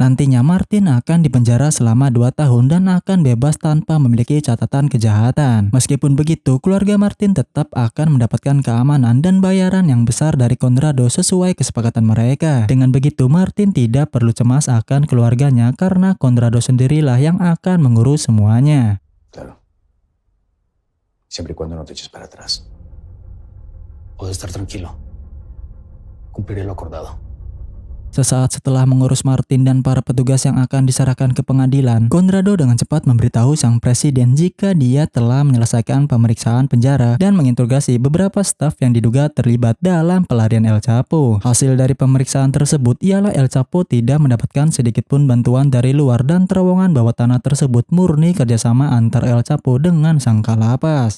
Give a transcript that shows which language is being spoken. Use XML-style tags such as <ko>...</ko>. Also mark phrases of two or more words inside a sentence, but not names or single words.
<id>Nantinya Martin akan dipenjara selama 2 tahun dan akan bebas tanpa memiliki catatan kejahatan. Meskipun begitu, keluarga Martin tetap akan mendapatkan keamanan dan bayaran yang besar dari Conrado sesuai kesepakatan mereka. Dengan begitu, Martin tidak perlu cemas akan keluarganya karena Conrado sendirilah yang akan mengurus semuanya.</id> <es>Claro. Siempre y cuando no te eches para atrás. Puedes estar tranquilo. Cumpliré lo acordado.</es> <id>Sesaat setelah mengurus Martin dan para petugas yang akan diserahkan ke pengadilan, Conrado dengan cepat memberitahu sang presiden jika dia telah menyelesaikan pemeriksaan penjara dan menginterogasi beberapa staf yang diduga terlibat dalam pelarian El Chapo. Hasil dari pemeriksaan tersebut ialah El Chapo tidak mendapatkan sedikitpun bantuan dari luar dan terowongan bawah tanah tersebut murni kerjasama antar El Chapo dengan sang kalapas.</id>